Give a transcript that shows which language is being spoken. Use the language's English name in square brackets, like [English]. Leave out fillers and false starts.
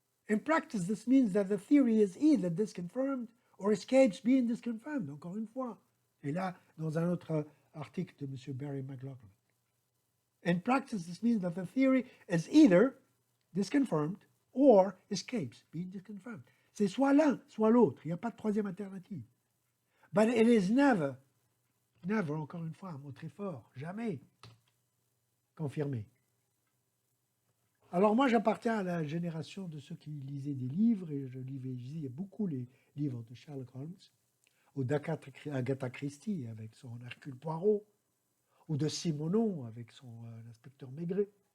[English] In practice, this means that the theory is either disconfirmed or escapes being disconfirmed. [French] Encore une fois. Et là, dans un autre article de M. Barry McLaughlin. [English] In practice, this means that the theory is either disconfirmed or escapes being disconfirmed. [French] C'est soit l'un, soit l'autre. Il n'y a pas de troisième alternative. [English] But it is never, never, [French] encore une fois, un mot très fort, jamais confirmé. Alors moi, j'appartiens à la génération de ceux qui lisaient des livres, et je lisais beaucoup les livres de Sherlock Holmes, ou d'Agatha Christie avec son Hercule Poirot, ou de Simonon avec son inspecteur Maigret.